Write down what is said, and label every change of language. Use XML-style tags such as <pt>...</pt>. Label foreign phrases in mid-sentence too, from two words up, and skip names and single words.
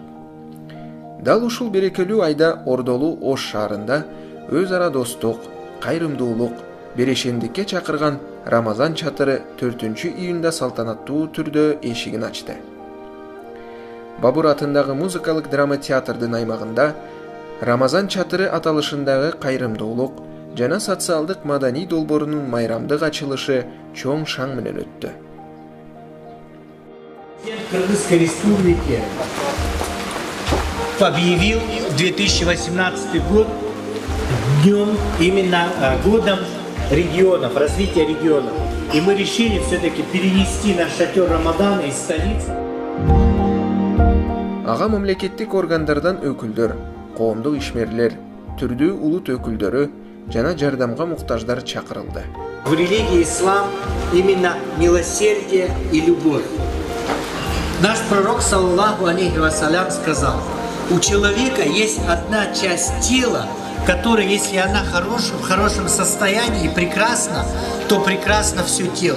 <ky>Дал ушул берекелүү айда Ордолу Ош шаарында өз ара достук, кайрымдуулук, берешендикке чакырган Рамазан чатыры 4-июнда салтанаттуу түрдө эшигин ачты. Бабур атындагы музыкалык драма театрдын аймагында Рамазан чатыры аталышындагы кайрымдуулук жана социалдык маданий долбоорунун майрамдык ачылышы чоң шаң менен өттү.</ky> <ru>Кыргызской республики объявил 2018 год днем, именно годом регионов, развития регионов. И мы решили все-таки перенести наш шатер Рамадана из столицы.</ru> <ky>Ага мамлекеттик органдардан өкүлдөр, коомдук ишмерлер, түрдүү улут өкүлдөрү жана жардамга муктаждар чакырылды.</ky> <ru>В религии ислам именно милосердие и любовь. Наш пророк,</ru> <ar>صلى الله عليه وسلم,</ar> <ru>сказал: у человека есть одна часть тела, которая, если она в хорошем состоянии и прекрасна, то прекрасно все тело.</ru>